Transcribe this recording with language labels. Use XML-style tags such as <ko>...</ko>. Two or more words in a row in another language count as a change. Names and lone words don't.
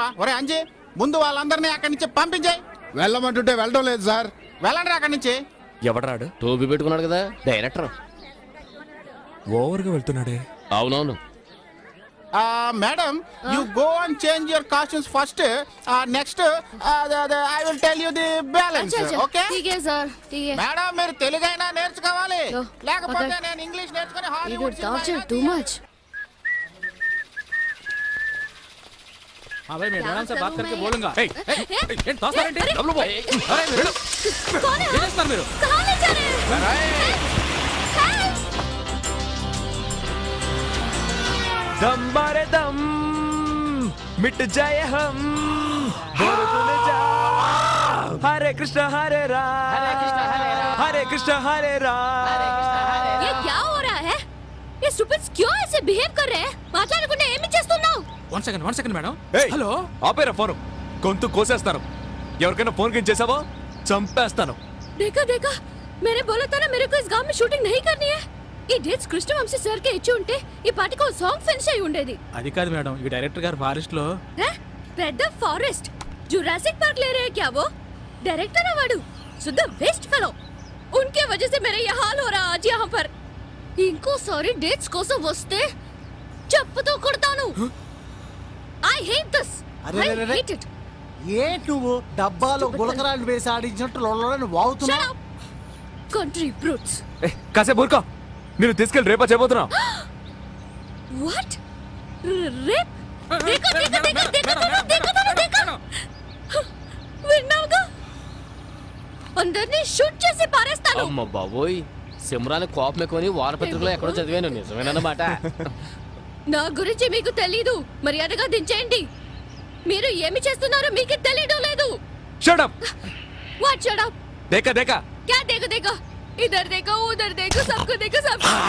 <te>ఒరే అంజీ, ముందు వాళ్ళందరినీ అక్కడి నుంచి పంపించాయి. వెళ్ళమంటుంటే వెళ్ళడం లేదు సార్. వెళ్ళండి అక్కడి నుంచి. ఎవడరాడు? టోపీ పెట్టుకున్నాడు కదా డైరెక్టర్. ఓవర్గా వెళ్తున్నాడే. అవునవును.</te> <en>Madam, you go and change your costumes first. Next I will tell you the balance.</en> <hi>अच्छा अच्छा ఓకే ठीक है सर, ठीक है.</hi> <te>మేడం, మీరు తెలుగైనా నేర్చుకోవాలి,</te> <hi>लो,</hi> <te>లేకపోతే</te> <hi>पकड़.</hi> <te>నేను ఇంగ్లీష్ నేర్చుకుని</te> <en>You హాలీవుడ్ got torture too much.</en> <hi>हाँ भाई, मैं मैडम से बात करके मैं- बोलूंगा.</hi> <te>ఏయ్, ఏయ్, ఏయ్, ఏంటి తోస్తారేంటి? అరే, డబ్బులు పో. అరే, వెళ్ళు.</te> <hi>कौन है?</hi> <te>ఏం చేస్తున్నారు మీరు?</te> <hi>कहाँ ले जा रहे हैं? दम बारे दम मिट जाए हम बोलो तूने जा हरे कृष्ण हरे राम हरे कृष्ण हरे राम. ये क्या हो रहा है? ये स्टूपिड्स क्यों ऐसे बिहेव कर रहे हैं?</hi> <te>మాట్లాడకుండా ఏమి చేస్తున్నావు?</te> <en>One second madam.</en> <te>ఏయ్, హలో. ఆపేరా ఫోను. గొంతు కోసేస్తాను. ఎవరికైనా ఫోన్ కింద చేసావో చంపేస్తాను.</te> <hi>देखा देखा, मैंने बोला था ना मेरे को इस गांव में शूटिंग नहीं करनी है.</hi> <te>ఈ డేట్స్ కృష్ణవంశీ సార్ కి ఇచ్చి ఉంటే ఈ పాటికి ఒక సాంగ్ ఫినిష్ అయి ఉండేది. అది కాదు మేడం, ఈ డైరెక్టర్ గారు ఫారెస్ట్ లో.</te> <hi>పెద్ద ఫారెస్ట్ जुरासिक पार्क ले रहे हैं क्या वो? डायरेक्टर अवार्ड शुद्ध</hi> <en>waste fellow.</en> <hi>उनके वजह से मेरा ये हाल हो रहा आज यहाँ पर. इनको सारी डेट्स</hi> <te>కోసం వస్తే చెప్పుతో కొడతాను.</te> <en>I hate this.</en> <te>అరే,</te> <en>I</en> <te>అరే, అరే.</te> <en>hate it.</en> <te>ఏంటి నువ్వు డబ్బాలో గులకరాలు వేసి ఆడించినట్టు లొల్లని</te> <en>Shut</en> <te>వాగుతున్నావు?</te> <en>up. Country brutes.</en> <te>ఏయ్, కాసేపు ఊరుకో. నేను తీసుకెళ్ళి రేపా చేయబోతున్నా.</te> <en>What? Rape?</en> <hi>देखो देखो देखो देखो देखो देखो.</hi> <te>విన్నావుగా? అందరినీ షూట్ చేసి పారేస్తాను. అమ్మ బాబోయ్, సిమ్రాన్ కోపం ఎక్కువని వారపత్రికలో ఎక్కడో చదివాను. నిజమేనన్నమాట. నా గురించి మీకు తెలీదు, మర్యాదగా దించేయండి. మీరు ఏమి చేస్తున్నారో మీకు తెలియడం లేదు.</te> <en>Shut up. What shut up?</en> <hi>देखा देखा. क्या देखो देखो? इधर देखो उधर देखो, सबको देखो सब.</hi>